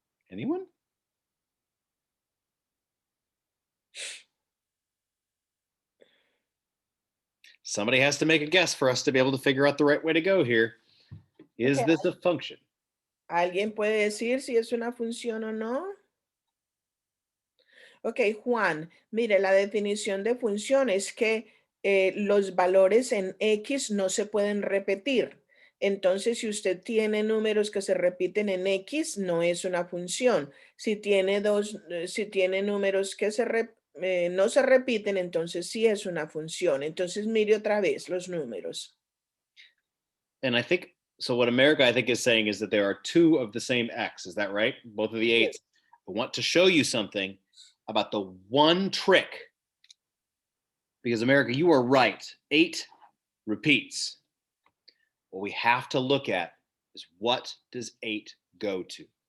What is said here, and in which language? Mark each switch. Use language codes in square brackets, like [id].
[en] Anyone? Somebody has to make a guess for us to be able to figure out the right way to go here. Is Okay. this a function? [es] ¿Alguien puede decir si es una función o no? Ok, Juan, mire, la definición de función es que los valores en X no se pueden repetir. Entonces, si usted tiene números que se repiten en X, no es una función. Si tiene si tiene números que no se repiten, entonces sí es una función. Entonces, mire otra vez los números. [en] And I think so. What America, I think, is saying is that there are two of the same X. Is that right? Both of the eights. I want to show you something about the one trick. Because America, you are right. 8 repeats. What we have to look at is what does 8 go to?